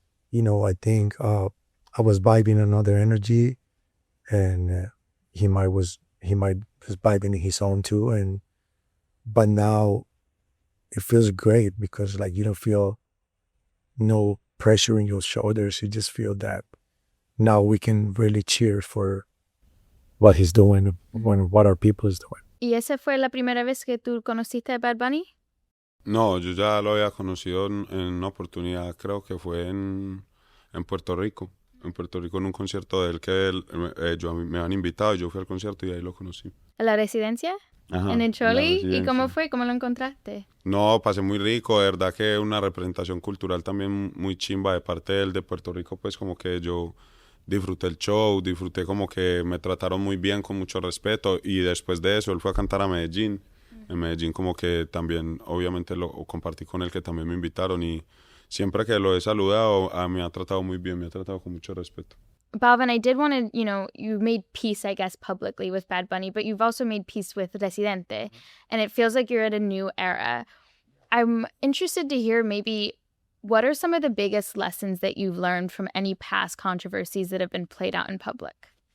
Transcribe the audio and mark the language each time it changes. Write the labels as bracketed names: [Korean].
[English] You know, I think I was vibing another energy, and he might was vibing his own too. But now it feels great because like you don't feel no pressure in your shoulders. You just feel that now we can really cheer for what he's doing, what our people is doing. [Spanish] ¿Y esa fue la primera vez que tú conociste a Bad Bunny? No, yo ya lo había conocido en una oportunidad, creo que fue en Puerto Rico. En Puerto Rico en un concierto de él que me han invitado y yo fui al concierto y ahí lo conocí. ¿A la residencia? Ajá, ¿En el Choli? la ¿Y cómo residencia. fue? ¿Cómo lo encontraste? No, pasé muy rico, de verdad que una representación cultural también muy chimba de parte de él, de Puerto Rico, pues como que yo disfruté el show, disfruté como que me trataron muy bien, con mucho respeto, y después de eso él fue a cantar a Medellín. En Medellín como que también, obviamente lo compartí con él, que también me invitaron, y siempre que lo he saludado, me ha tratado muy bien, me ha tratado con mucho respeto. [English] Balvin, I did want to, you made peace, I guess, publicly with Bad Bunny, but you've also made peace with Residente, and it feels like you're at a new era. I'm interested to hear maybe what are some of the biggest lessons that you've learned from any past controversies that have been played out in public?